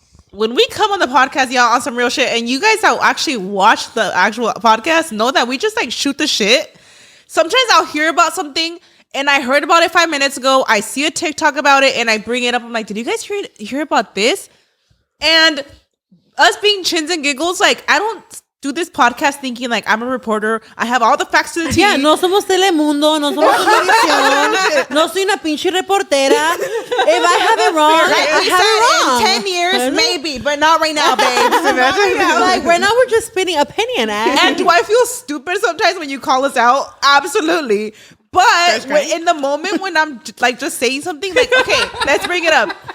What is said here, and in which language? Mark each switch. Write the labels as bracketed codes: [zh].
[en] when we come on the podcast, y'all, on some real shit, and you guys that actually watch the actual podcast know that we just like shoot the shit. Sometimes I'll hear about something and I heard about it 5 minutes ago. I see a TikTok about it and I bring it up. I'm like, did you guys hear about this? And us being chins and giggles, like, I don't do this podcast thinking like I'm a reporter. I have all the facts to the T. [es] Yeah, no somos Telemundo, no somos televisión, no soy una pinche reportera. [en] If I have it wrong, I have it wrong. In 10 years, maybe, but not right now, babes. Like right now, we're just spitting opinion. And do I feel stupid sometimes when you call us out? Absolutely. But in the moment when I'm like just saying something, like, okay, let's bring it up.